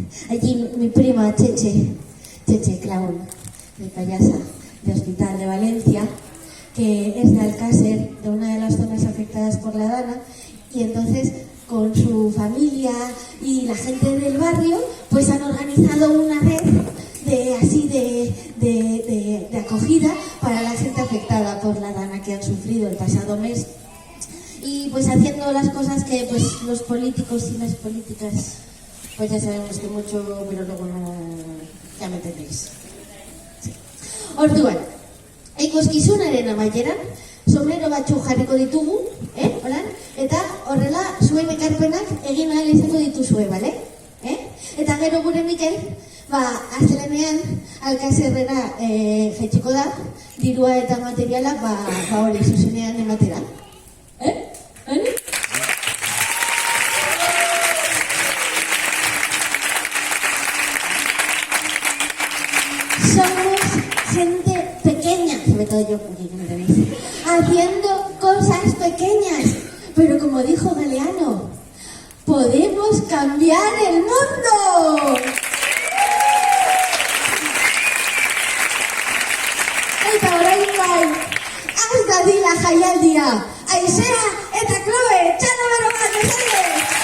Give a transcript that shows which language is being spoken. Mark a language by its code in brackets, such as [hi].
[es] Allí mi prima Cheche Clown, de payasa de Hospital de Valencia, que es de Alcácer, de una de las zonas afectadas por la Dana, y entonces con su familia y la gente del barrio pues han organizado una red de acogida para la gente afectada por la Dana que han sufrido el pasado mes, y pues haciendo las cosas que pues los políticos y las políticas pues ya sabemos que mucho, pero luego no, ya me entendéis. Sí. [eu] Orduan, ikuskizunaren amaieran sombrero batzuk jarriko ditugu, hola, eta horrela zuen ekarpenak egin ahal izango dituzue, bale? Eta gero gure Mikel, astelenean Alkazerrera jaitsiko da, dirua eta materiala hori zuzenean ematera. Bale? [es] Somos gente pequeña, sobre todo yo, porque no me tenéis, haciendo cosas pequeñas, pero como dijo Galeano, podemos cambiar el mundo. [eu] Eta orain bai, haz dadila jaialdia, Aizea eta Chloe, txano bero bat, mesedez!